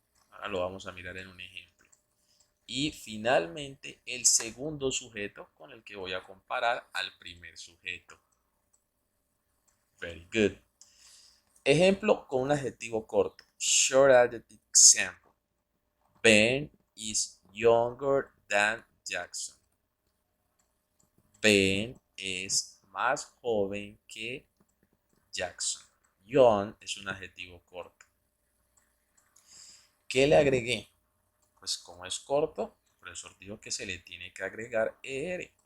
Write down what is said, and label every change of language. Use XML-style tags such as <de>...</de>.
<es>Ahora lo vamos a mirar en un ejemplo. Y finalmente el segundo sujeto con el que voy a comparar al primer sujeto.</es> <en>Very good.</en> <es>Ejemplo con un adjetivo corto.</es> <en>Short adjective example. Ben is younger than Jackson.</en> <es>Ben es más joven que Jackson. Young es un adjetivo corto. ¿Qué le agregué? Pues como es corto, el profesor dijo que se le tiene que agregar er.</es>